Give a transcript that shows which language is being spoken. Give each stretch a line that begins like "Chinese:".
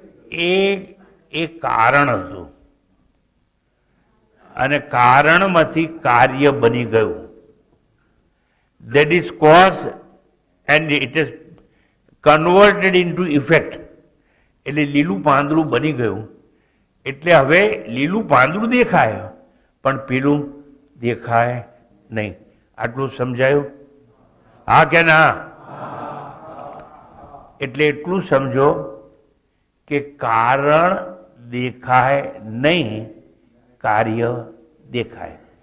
Gujarati: એ કારણ હતું અને કારણમાંથી કાર્ય બની ગયું.
English: That is cause and it is converted into effect.
Gujarati: એટલે લીલું પાંદડું બની ગયું. એટલે હવે લીલું પાંદડું દેખાય પણ પેલું દેખાય નહીં. આટલું સમજાયું? હા કે ના? એટલે એટલું સમજો કે કારણ દેખાય નહીં, કાર્ય દેખાય.